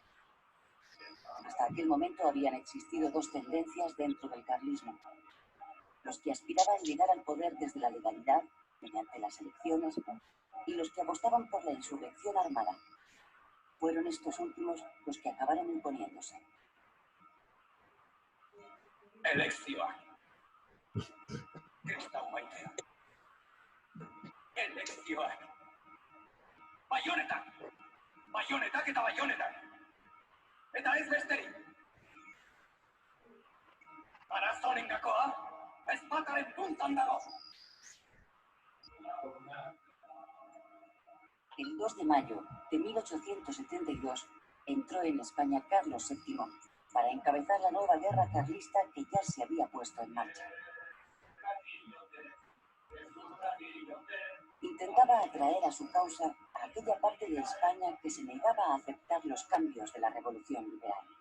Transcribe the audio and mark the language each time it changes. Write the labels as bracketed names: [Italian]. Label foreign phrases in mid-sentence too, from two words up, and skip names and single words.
[Spanish] Hasta aquel momento habían existido 2 tendencias dentro del carlismo: los que aspiraban a llegar al poder desde la legalidad, mediante las elecciones, y los que apostaban por la insurrección armada. Fueron estos últimos los que acabaron imponiéndose. Elección. [Basque] Kristau maitea. Elección. Baionetak. Baionetak eta baionetak. Eta ez besterik. Arazoaren gakoa, ez bataren puntan dago. [Spanish] El 2 de mayo de 1872 entró en España Carlos VII para encabezar la nueva guerra carlista que ya se había puesto en marcha. Intentaba atraer a su causa a aquella parte de España que se negaba a aceptar los cambios de la revolución liberal.